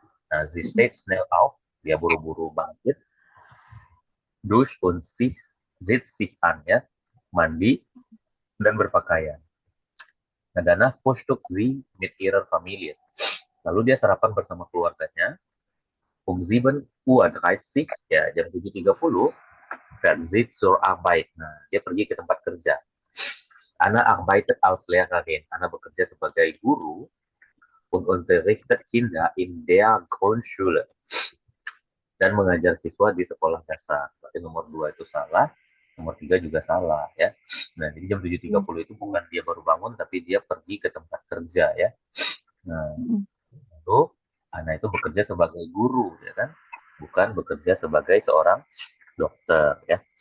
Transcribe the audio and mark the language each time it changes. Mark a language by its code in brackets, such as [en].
[de] Nah, sie steht schnell auf, [id] dia buru-buru bangkit. [de] Duscht und zieht sich an [id] ya, mandi dan berpakaian. [de] Nah, danach frühstückt sie mit ihrer Familie. [id] Lalu dia sarapan bersama keluarganya. [de] Um 7:30 [id] ya, jam 7:30 [de] fährt sie zur Arbeit. [id] Nah, dia pergi ke tempat kerja. [de] Anna arbeitet als Lehrerin. [id] Anna bekerja sebagai guru [de] und unterrichtet Kinder in der Grundschule. [id] Dan mengajar siswa di sekolah dasar. Berarti nomor 2 itu salah, nomor 3 juga salah ya. Nah, jadi jam 7:30 itu bukan dia baru bangun, tapi dia pergi ke tempat kerja ya. Nah, lalu Ana itu bekerja sebagai guru ya kan, bukan bekerja sebagai seorang dokter ya.